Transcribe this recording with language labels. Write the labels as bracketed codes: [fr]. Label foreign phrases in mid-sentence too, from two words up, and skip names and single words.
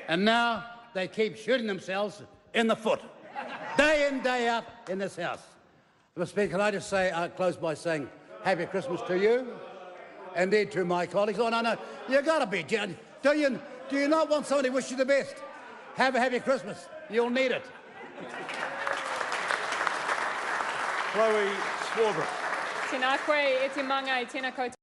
[en] And now they keep shooting themselves in the foot, day in, day out in this House. Mr. Speaker, can I just say, close by saying Happy Christmas to you, indeed to my colleagues. Oh, no, you've got to be. Do you not want somebody to wish you the best? Have a happy Christmas. You'll need it. Chloe Swarbrick. [mi] Tēnā koe, e te manga, tēnā koutou.